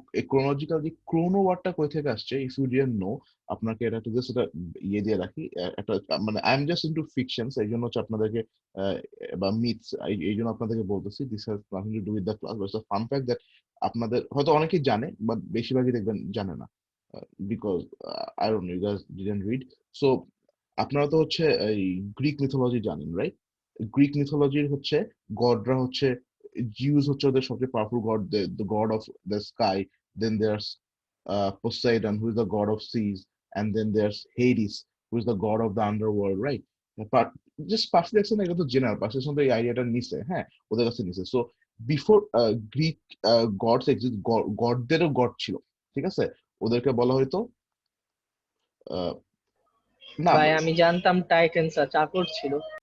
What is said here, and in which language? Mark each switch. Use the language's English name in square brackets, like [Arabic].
[Bangla] Chronological যে ক্রোনো ওয়ার্ডটা কই থেকে আসছে, [English] if you didn't know, [Bangla] আপনাকে এটা জাস্ট এটা ইয়ে দিয়ে রাখি, একটা মানে [English] I am just into fictions, [Bangla] এই জন্য হচ্ছে আপনাদেরকে আহ, বা মিথস, এই জন্য আপনাদেরকে বলতেছি, [English] this has nothing to do with the class, but fun fact that [Bangla] আপনাদের হয়তো অনেকেই জানে, বাট বেশিরভাগই দেখবেন জানে না, [English] Because I don't know, you guys didn't read. [Bangla] So আপনারা তো হচ্ছে এই গ্রিক মিথোলজি জানেন, রাইট? গ্রিক মিথোলজির হচ্ছে গডরা হচ্ছে, জিউস হচ্ছে ওদের সবচেয়ে powerful god, [English] The god of the sky, then there's Poseidon, who is the god of seas, and then there's Hades, who is the god of the underworld, right? [Bangla] But just Parsi দেখছেন, এটা তো general, Parsi এই আইডিয়াটা নিছে, হ্যাঁ, ওদের কাছে নিছে। [English] so before Greek gods exist, [Bangla] গডদেরও god ছিল, ঠিক আছে? ওদেরকে বলা হয়তো আহ, না ভাই আমি জানতাম টাইটেনসরা চাকর ছিল।